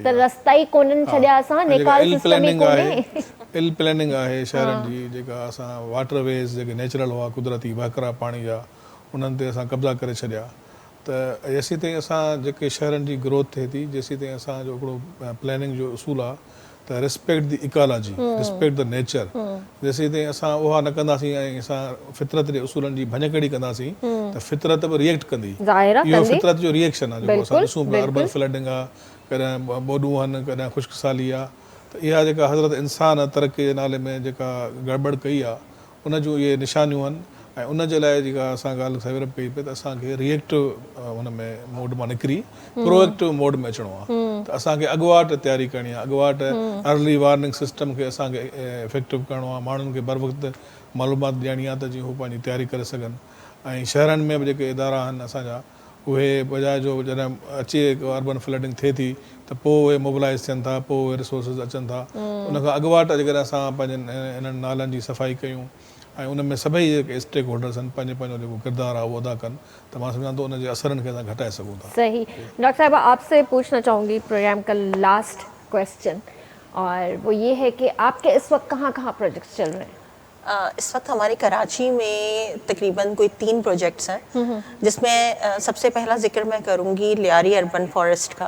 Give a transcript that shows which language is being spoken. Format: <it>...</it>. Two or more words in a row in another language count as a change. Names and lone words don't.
<sd>त रस्ता ई कोन्हनि छॾिया असां, नेकाल सिस्टम ई कोन्हे।</sd> <en>ill planning</en> <sd>आहे शहरनि जी, जेका असां वाटरवेज़ जेके नेचुरल हुआ कुदरती वहकरा पाणी जा उन्हनि ते असां कब्ज़ा करे छॾिया। त जेसीं ताईं असां जेके शहरनि जी ग्रोथ थिए थी, जेसीं ताईं असांजो हिकिड़ो प्लैनिंग जो उसूल आहे त</sd> <en>respect the ecology, respect the nature,</en> <sd>जेसीं ताईं असां उहा न कंदासीं ऐं असां फितरत जे उसूलनि जी भञकड़ी कंदासीं त फितरत बि रिएक्ट कंदी। इहो फितरत जो रिएक्शन आहे जेको असां ॾिसूं पिया,</sd> <en>urban flooding</en> <sd>आहे, कॾहिं ॿोॾूं आहिनि, कॾहिं ख़ुश्कसाली आहे। त इहा जेका हज़रत इंसान तरक़ी जे नाले में जेका गड़बड़ कई आहे उन जूं इहे निशानियूं आहिनि, ऐं उन जे लाइ जेका असां ॻाल्हि सवेर कई पई त असांखे रिएक्टिव हुन में मोड मां निकिरी</sd> <en>proactive mode</en> <sd>में अचिणो आहे। त असांखे अॻुवाट तयारी करणी आहे, अॻुवाट</sd> <en>early warning system</en> <sd>खे असांखे इफेक्टिव करिणो आहे, माण्हुनि खे बर वक़्तु मालूमात ॾियणी आहे त जीअं हू पंहिंजी तयारी करे सघनि। ऐं शहरनि में बि जेके इदारा आहिनि असांजा, उहे बजाए जो जॾहिं अचे</sd> <en>urban flooding</en> <sd>थिए थी त पोइ उहे मोबिलाइज़ थियनि था, पोइ उहे रिसोर्सिस अचनि था। उनखां अॻुवाट जेकॾहिं असां पंहिंजनि इन्हनि नालनि जी सफ़ाई कयूं ऐं उन में सभई जेके</sd> <en>stake holders</en> <sd>आहिनि पंहिंजो पंहिंजो जेको किरदारु आहे उहो अदा कनि, त मां सम्झां थो उन जे असरनि खे असां घटाए सघूं था। सही।</sd> <ur>ڈاکٹر صاحبہ، آپ سے پوچھنا چاہوں گی پروگرام کا</ur> <en>last question,</en> <ur>اور وہ یہ ہے کہ آپ کے اس وقت کہاں کہاں پروجیکٹس چل رہے ہیں? اس وقت ہمارے کراچی میں تقریباً کوئی 3 پروجیکٹس ہیں، جس میں سب سے پہلا ذکر میں کروں گی لیاری اربن فاریسٹ کا.</ur>